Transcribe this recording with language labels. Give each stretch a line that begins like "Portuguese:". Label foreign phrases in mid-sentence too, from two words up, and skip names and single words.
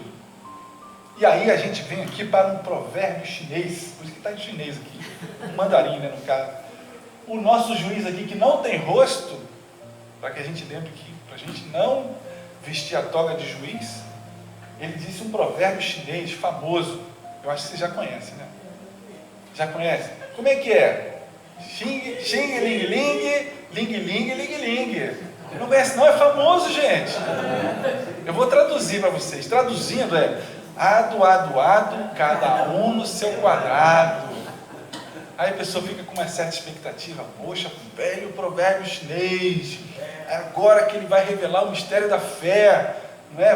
Portuguese: E aí a gente vem aqui para um provérbio chinês, por isso que está em chinês aqui, um mandarim, né, no caso. O nosso juiz aqui, que não tem rosto, para que a gente lembre que, para a gente não vestir a toga de juiz, ele disse um provérbio chinês famoso, eu acho que você já conhece, né? Já conhece? Como é que é? Xing, xing, ling, ling, ling, ling, ling, ling. Não conhece não? É famoso, gente. Eu vou traduzir para vocês. Traduzindo ado, cada um no seu quadrado. Aí a pessoa fica com uma certa expectativa, poxa, velho provérbio chinês, é agora que ele vai revelar o mistério da fé, não é?